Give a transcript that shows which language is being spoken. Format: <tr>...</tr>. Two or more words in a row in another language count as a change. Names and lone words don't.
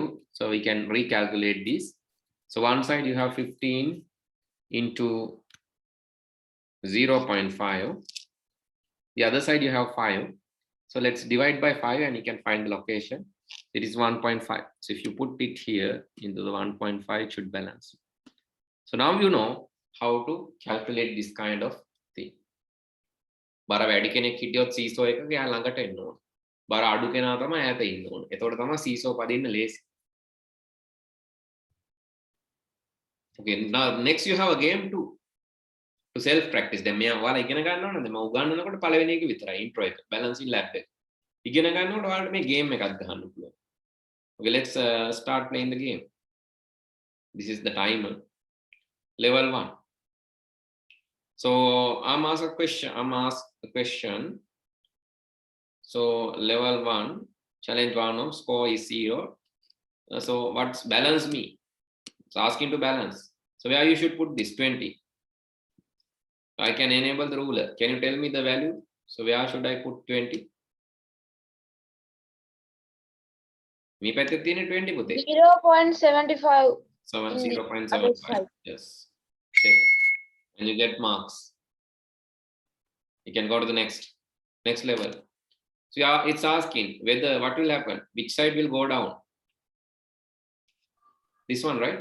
<en>So we can recalculate this. So one side you have 15 into 0.5. The other side you have 5. So let's divide by 5 and you can find the location. It is 1.5. So if you put it here into the 1.5, it should balance. So now you know how to calculate this kind of thing.</en> <si>බර වැඩි කෙනෙක් හිටියොත් සීසෝ එකක යා ළඟට එන්න ඕන. බර අඩු කෙනා තමයි ඈත ඉන්න ඕන. එතකොට තමයි සීසෝ පදින්න ලේසි.</si> <en>Okay, now next you have a game too. To self practice.</en> <si>දැන් මෙයා ඔයාලා ඉගෙන ගන්න ඕනද? මම උගන්වනකොට පළවෙනි එක විතරයි intro එක.</si> <en>balancing lab</en> <si>එක. ඉගෙන ගන්නකොට ඔයාලට මේ game එකක් ගහන්න පුළුවන්.</si> <en>Okay, let's start playing the game. This is the timer. Level 1. So I'm asked a question. So level 1, challenge 1 of score is 0. So what's balance me? So asking to balance. So where you should put this 20. I can enable the ruler. Can you tell me the value? So where should I put 20?</en> <si>මේ පැත්තේ තියෙන 20 පුතේ.</si> <en>0.75. 0.75. Yes. Check. And you get marks. You can go to the next level. So yeah, it's asking whether what will happen, which side will go down. This one, right?</en>